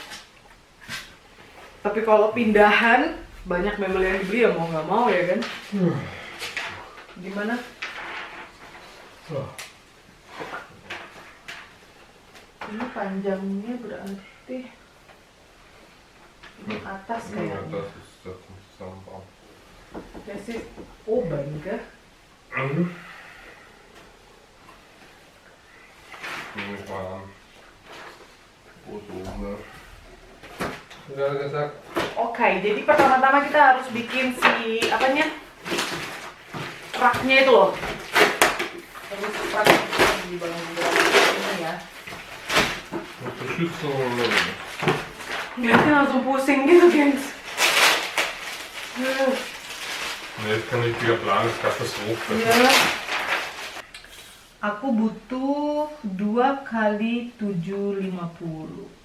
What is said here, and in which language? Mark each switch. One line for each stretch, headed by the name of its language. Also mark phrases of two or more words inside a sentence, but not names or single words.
Indonesian: Tapi kalau pindahan banyak mebel yang dibeli ya mau nggak mau ya kan. Gimana? Ini panjangnya berarti ini atas
German: Ja,
Indonesian: kayaknya.
German: das ist das Zusammenbau. Das ist oben, gell? Mhm. Nehme ich mal an. Wo ist oben, ne? Ja, gesagt.
Indonesian: Oke, jadi pertama-tama kita harus bikin si apanya? Raknya itu loh. Terus rak dibangun ini ya.
German: Unterstützung oder nicht?
Indonesian: Ngeliatnya langsung pusing gitu, gengs.
German: Ne, das kann ich wieder planen, das ist Katastrophe.
Indonesian: Iya. Aku butuh 2 kali 750.